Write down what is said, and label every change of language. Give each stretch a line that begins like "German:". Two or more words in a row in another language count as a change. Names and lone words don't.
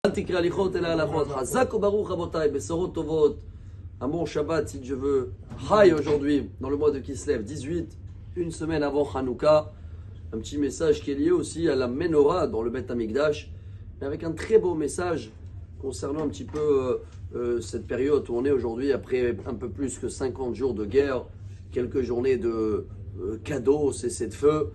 Hebrew: תקרא הליכות אלא הלכות. חזק וברוך רבותיי, בשורות טובות.
French: Un bon Shabbat si Dieu veut. Chai aujourd'hui, dans le mois de Kislev, 18, une semaine avant Hanouka. Un petit message qui est lié aussi à la Menorah dans le Beth Amikdash, mais avec un très beau message concernant un petit peu cette période où on est aujourd'hui, après un peu plus que 50 jours de guerre, quelques journées de cadeaux, cessez de feu.